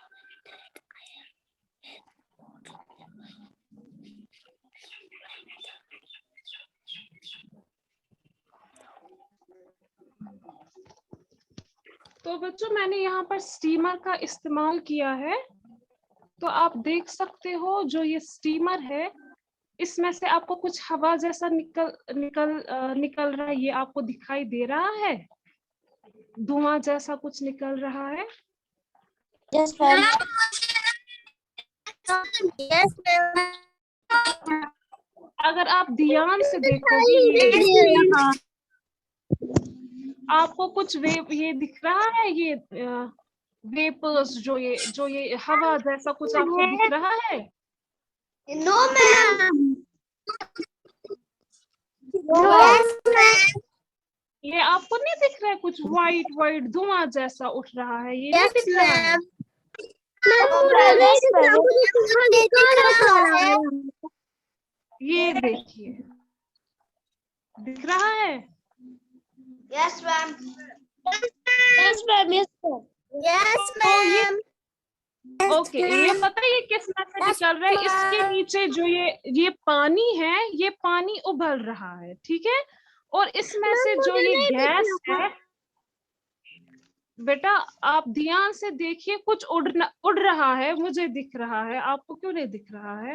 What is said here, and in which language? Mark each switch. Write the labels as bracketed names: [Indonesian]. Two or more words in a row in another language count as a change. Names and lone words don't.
[Hindi] तो बच्चों मैंने यहाँ पर स्टीमर का इस्तेमाल किया है, तो आप देख सकते हो जो ये स्टीमर है इसमें से आपको कुछ हवा जैसा निकल रहा है, ये आपको दिखाई दे रहा है, धुआं जैसा कुछ निकल रहा है। [English] Yes, ma'am. Yes, ma'am. [Hindi] अगर आप ध्यान से देखोगे यहाँ आपको कुछ ये दिख रहा है, ये वेपर्स जो ये हवा जैसा कुछ आपको दिख रहा है? [English] No, ma'am. Yes, ma'am. [Hindi] ये आपको नहीं दिख रहा है कुछ वाइट धुआं जैसा उठ रहा है? ये नहीं [English] Yes, [Hindi] दिख रहा है? ये देखिए, दिख रहा है? [English] Yes, ma'am. Yes, ma'am. Yes, ma'am. Yes, ma'am. [Hindi] ओके, ये पता है ये किस में से निकल रहा है? इसके नीचे जो ये पानी है, ये पानी उबल रहा है, ठीक है, और इसमें से जो ये गैस है, बेटा आप ध्यान से देखिए, कुछ उड़ रहा है, मुझे दिख रहा है, आपको क्यों नहीं दिख रहा है?